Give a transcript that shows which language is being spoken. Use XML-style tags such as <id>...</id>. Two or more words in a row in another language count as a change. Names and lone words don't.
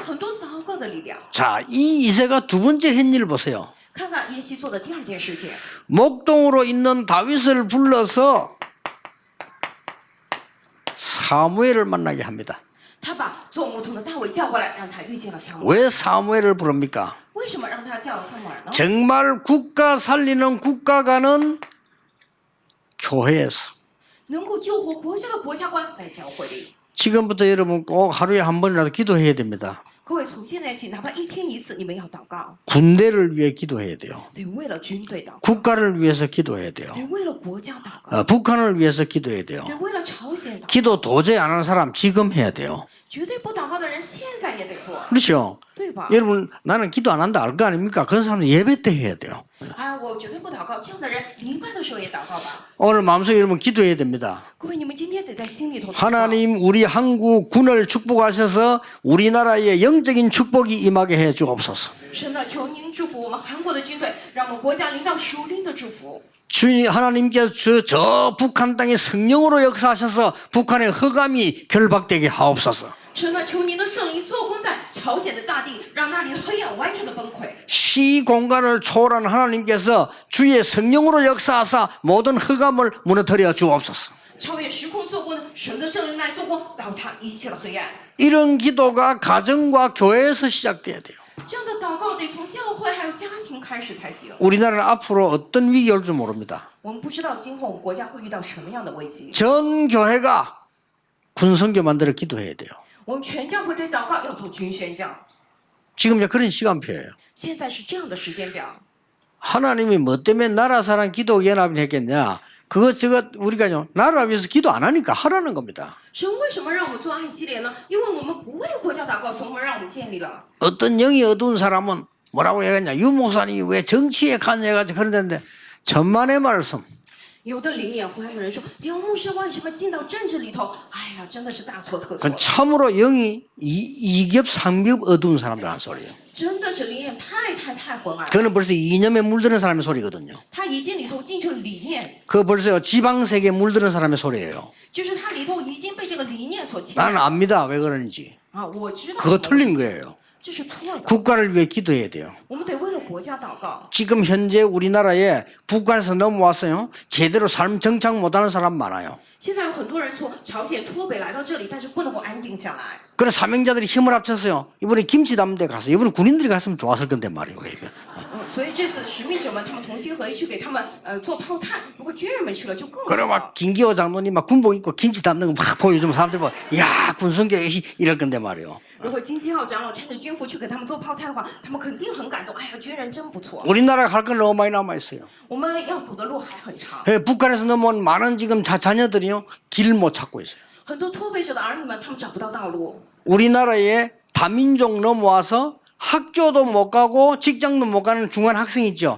<zh>大卫在此已经用了很多祷告造的力量。</zh> <ko>자, 이 이새가 두 번째 행위를 보세요.</ko> <zh>看看耶西做的第二件事情，</zh> <ko>목동으로 있는 다윗을 불러서 사무엘을 만나게 합니다.</ko> <zh>他把做牧童的大卫叫过来，让他遇见了撒母耳。</zh> <ko>왜 사무엘을 부릅니까?</ko> <zh>为什么让他叫撒母耳呢？</zh> <ko>정말 국가 살리는 국가관은 교회에서.</ko> <zh>能够救活国家的国家官在教会里。</zh> <ko>지금부터 여러분 꼭 하루에 한 번이라도 기도해야 됩니다.</ko> <zh>各位从现在起，哪怕一天一次，你们要祷告，</zh> <ko>군대를 위해 기도해야 돼요.</ko> <zh>得为了军队祷告，</zh> <ko>국가를 위해서 기도해야 돼요.</ko> <zh>得为了国家祷告，</zh> <ko>북한을 위해서 기도해야 돼요.</ko> <zh>得为了朝鲜祷告。</zh> <ko>기도 도저히 안 하는 사람 지금 해야 돼요.</ko> <zh>绝对不祷告的人，现在也得做，</zh> <ko>그렇죠?</ko> <zh>对吧？</zh> <ko>여러분 나는 기도 안 한다 알 거 아닙니까? 그런 사람은 예배 때 해야 돼요.</ko> <zh>哎，我绝对不祷告，这样的人明白的时候也祷告吧。</zh> <ko>오늘 마음속에 여러분 기도해야 됩니다.</ko> <zh>各位，你们今天得在心里头祷告。</zh> <ko>하나님 우리 한국 군을 축복하셔서 우리나라에 영적인 축복이 임하게 해 주옵소서.</ko> <zh>神呢，求您祝福我们韩国的军队，让我们国家领导属灵的祝福。</zh> <ko>주님 하나님께서 저 북한 땅에 성령으로 역사하셔서 북한의 흑암이 결박되게 하옵소서.</ko> <zh>神呢，求您的圣灵做工在朝鲜的大地，让那里的黑暗完全的崩溃。</zh> <ko>시 공간을 초월한 하나님께서 주의 성령으로 역사하사 모든 흑암을 무너뜨려 주옵소서.</ko> <zh>超越时空做工的神的圣灵来做工，倒塌一切的黑暗。</zh> <ko>이런 기도가 가정과 교회에서 시작돼야 돼요.</ko> <zh>这样的祷告得从教会还有家庭开始才行。</zh> <ko>우리나라는 앞으로 어떤 위기 올지 모릅니다.</ko> <zh>我们不知道今后我们国家会遇到什么样的危机，</zh> <ko>전 교회가 군성교 만들어 기도해야 돼요.</ko> <zh>我们全教会得祷告，要做军宣教。</zh> <ko>지금 이제 그런 시간표예요.</ko> <zh>现在是这样的时间表。</zh> <ko>하나님이 뭐 때문에 나라 사랑 기도 연합을 했겠냐? 그거 저거 우리가요 나라 위해서 기도 안 하니까 하라는 겁니다.</ko> <zh>神为什么让我们做爱基列呢？因为我们不为国家祷告，所以让我们建立了。</zh> <ko>어떤 영이 어두운 사람은 뭐라고 얘기했냐? 유 목사님이 왜 정치에 관여해가지고 그러는데 천만의 말씀.</ko> <zh>有的灵眼昏暗的人说，刘牧师为什么进到政治里头？哎呀，真的是大错特错</zh> <ko>그건 。 참으로 영이 이겹 삼겹 어두운 사람들 한 소리예요.</ko> <zh>真的是灵眼太昏暗了。</zh> <ko>그거는 벌써 이념에 물드는 사람의 소리거든요.</ko> <zh>他已经里头进去了理念，</zh> <ko>그거 벌써 지방세계에 물드는 사람의 소리예요.</ko> <zh>就是他里头已经被这个理念所侵</zh> <ko>나는</ko> <zh>染。</zh> <ko>압니다. 왜 그러는지.</ko> <zh>啊，我知道。</zh> <ko>그거 틀린 거예요.</ko> <zh>这是错的。</zh> <ko>국가를 위해 기도해야 돼요.</ko> <zh>我们得为了国家祷告。</zh> <ko>지금 현재 우리나라에 북한에서 넘어왔어요. 제대로 삶 정착 못하는 사람 많아요.</ko> <zh>现在有很多人从朝鲜脱北来到这里，但是不能够安定下来。</zh> <ko>그래서 사명자들이 힘을 합쳐서요. 이번에 김치 담는 데 가서 이번에 군인들이 갔으면 좋았을 건데 말이에요.</ko> <zh>所以这次使命者们他们同心合意去给他们做泡菜，如果军人们去了就更</zh> <ko>그래</ko> <zh>好。</zh> <ko>막 김기호 장로님 막 군복 입고 김치 담는 거 막 보여주면 사람들 뭐 야 군성교회 이럴 건데 말이에요.</ko> <zh>如果金基浩长老穿着军服去给他们做泡菜的话，他们肯定很感动。哎呀，军人真不错。</zh> <ko>우리나라가 할 건 너무 많이 남아 있어요.</ko> <zh>我们要走的路还很长，</zh> <ko>북한에서 넘어온 많은 지금 자녀들이요 길 못 찾고 있어요.</ko> <zh>很多脱北者的儿女们他们找不到道路。</zh> <ko>우리나라에 다민족 넘어와서 학교도 못 가고 직장도 못 가는 중간 학생이 있죠.</ko>